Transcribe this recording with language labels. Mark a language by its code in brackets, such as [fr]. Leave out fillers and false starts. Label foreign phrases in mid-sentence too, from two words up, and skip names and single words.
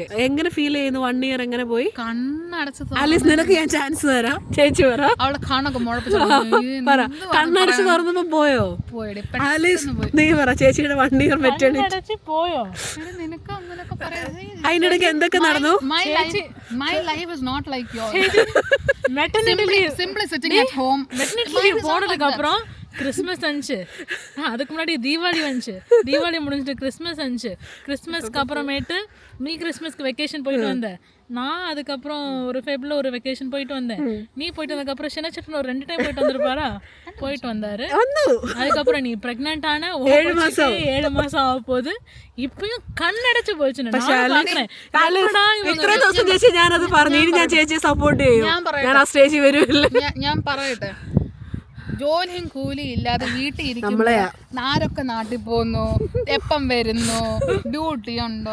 [ml] എങ്ങനെ ഫീൽ ചെയ്യുന്നു? 1 year എങ്ങനെ പോയി? ആലീസ്, നിനക്ക് ഞാൻ ചാൻസ് തരാം. ചേച്ചി പറ. പറ. കണ്ണടച്ച് തുറന്നപ്പോ പോയോ? ആലീസ് നീ പറ. ചേച്ചിയുടെ 1 year മെറ്റേണിറ്റി പോയോ? അതിനിടയ്ക്ക് എന്തൊക്കെ നടന്നു? [en] My life is not like yours. Simply sitting at home. [ta] போனதுக்கு அப்புறம் கிறிஸ்மஸ் வந்துச்சு. அதுக்கு முன்னாடி தீபாவளி வந்துச்சு. தீபாவளி முடிஞ்சிட்டு கிறிஸ்மஸ் வந்துச்சு. கிறிஸ்மஸ்க்கு அப்புறமேட்டு நீ கிறிஸ்மஸ்க்கு வெக்கேஷன் போயிட்டு வந்த. நான் அதுக்கப்புறம் ஒரு ஃபெப்ல ஒரு வெக்கேஷன் போயிட்டு வந்தேன். நீ போயிட்டு வந்ததுக்கப்புறம் சின்னச்சட்டன் ஒரு 2 டைம் போயிட்டு வந்திருப்பாரா? போயிட்டு வந்தாரு. அதுக்கப்புறம் நீ பிரெக்னென்ட் ஆன 7 மாசம் ஆக போகுது. [ml] இப்பயும் കണ്ണടച്ച് പോയിച്ചു. ഇത്ര ദിവസം ചേച്ചി ഞാനത് പറഞ്ഞു. ഇനി ഞാൻ ചേച്ചിയെ സപ്പോർട്ട് ചെയ്യും. ഞാൻ ആ സ്റ്റേജിൽ വരുമല്ലോ. ഞാൻ പറയട്ടെ, ജോലിയും കൂലിയും ഇല്ലാതെ വീട്ടിൽ ഇരിക്കുമ്പോ ആരൊക്കെ നാട്ടിൽ പോകുന്നു, എപ്പം വരുന്നു, ഡ്യൂട്ടി ഉണ്ടോ?